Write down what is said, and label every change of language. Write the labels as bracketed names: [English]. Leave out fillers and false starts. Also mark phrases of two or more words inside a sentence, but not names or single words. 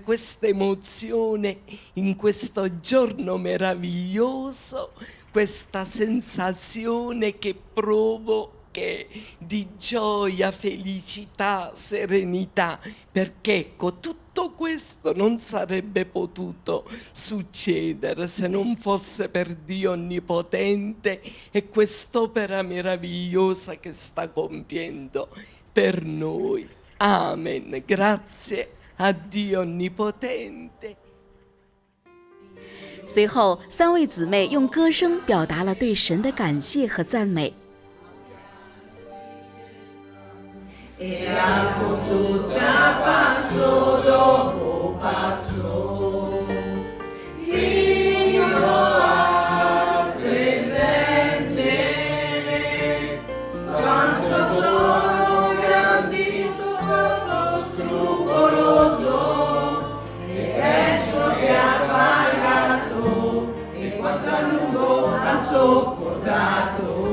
[Italian] questa emozione in questo giorno meraviglioso, questa sensazione che provo di gioia, felicità, serenità, perché ecco, tutto questo non sarebbe potuto succedere se non fosse per Dio Onnipotente e quest'opera meravigliosa che sta compiendo per noi. Amen. Grazie a Dio Onnipotente. [Chinese] 随后，3位姊妹用歌声表达了对神的感谢和赞美。 [Italian] E la fortuna passo dopo passo, fino al presente, quanto sono grandi sforzo scrupoloso, e presto che ha pagato, e quanto a lungo ha sopportato.